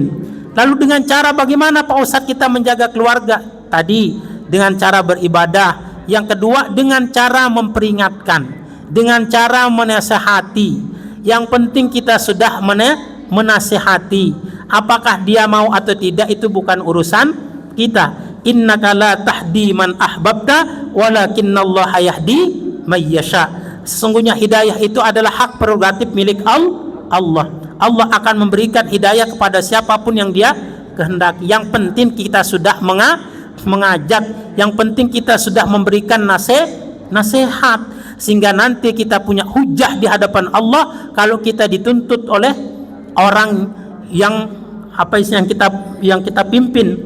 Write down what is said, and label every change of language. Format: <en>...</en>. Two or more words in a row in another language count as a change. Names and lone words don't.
<id>Lalu dengan cara bagaimana Pak Ustadz kita menjaga keluarga? Tadi dengan cara beribadah, yang kedua dengan cara memperingatkan, dengan cara menasehati. Yang penting kita sudah menasehati. Apakah dia mau atau tidak itu bukan urusan kita.</id> <ar>إنك لا تهدي من أحببت ولكن الله يهدي من يشاء.</ar> <id>Sesungguhnya hidayah itu adalah hak prerogatif milik Allah. Allah akan memberikan hidayah kepada siapapun yang dia kehendaki. Yang penting kita sudah mengajak, yang penting kita sudah memberikan nasihat, sehingga nanti kita punya hujah di hadapan Allah kalau kita dituntut oleh orang yang yang kita pimpin.</id>